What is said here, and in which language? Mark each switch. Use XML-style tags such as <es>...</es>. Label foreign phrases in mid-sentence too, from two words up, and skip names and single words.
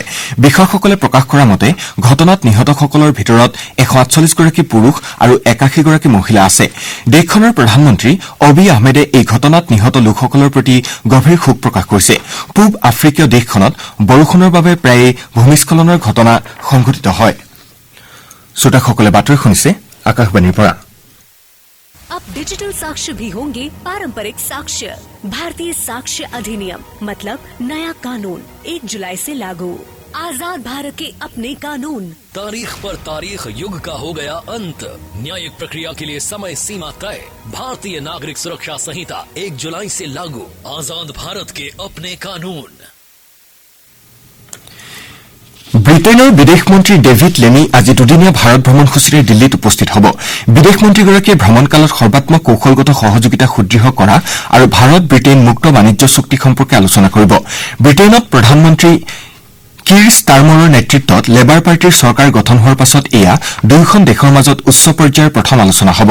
<as>বিষয়াসকলে প্ৰকাশ কৰা মতে ঘটনাত নিহতসকলৰ ভিতৰত 148 গৰাকী পুৰুষ আৰু 81 গৰাকী মহিলা আছে। দেশখনৰ প্ৰধানমন্ত্ৰী অবি আহমেদে এই ঘটনাত নিহত লোকসকলৰ প্ৰতি গভীৰ শোক প্ৰকাশ কৰিছে। পূব আফ্ৰিকীয় দেশখনত বৰষুণৰ বাবে প্ৰায়ে ভূমিস্খলনৰ ঘটনা সংঘটিত হয়। শ্ৰোতাসকলে বাতৰি শুনিছে আকাশবাণীৰ পৰা।</as> <hi>अब डिजिटल साक्ष्य भी होंगे पारंपरिक साक्ष्य। भारतीय साक्ष्य अधिनियम मतलब नया कानून 1 जुलाई से लागू। आजाद भारत के अपने कानून। तारीख पर तारीख युग का हो गया अंत। न्यायिक प्रक्रिया के लिए समय सीमा तय। भारतीय नागरिक सुरक्षा संहिता 1 जुलाई से लागू। आजाद भारत के अपने कानून।</hi> <as>ব্ৰিটেইনৰ বিদেশ মন্ত্ৰী ডেভিড লেমি আজি দুদিনীয়া ভাৰত ভ্ৰমণসূচীৰে দিল্লীত উপস্থিত হ'ব। বিদেশ মন্ত্ৰীগৰাকীয়ে ভ্ৰমণকালত সৰ্বাত্মক কৌশলগত সহযোগিতা সুদৃঢ় কৰা আৰু ভাৰত ব্ৰিটেইন মুক্ত বাণিজ্য চুক্তি সম্পৰ্কে আলোচনা কৰিব। ব্ৰিটেইনত প্ৰধানমন্ত্ৰী কিৰ ষ্টাৰমাৰৰ নেতৃত্বত লেবাৰ পাৰ্টীৰ চৰকাৰ গঠন হোৱাৰ পাছত এয়া দুয়োখন দেশৰ মাজত উচ্চ পৰ্যায়ৰ প্ৰথম আলোচনা হ'ব।</as>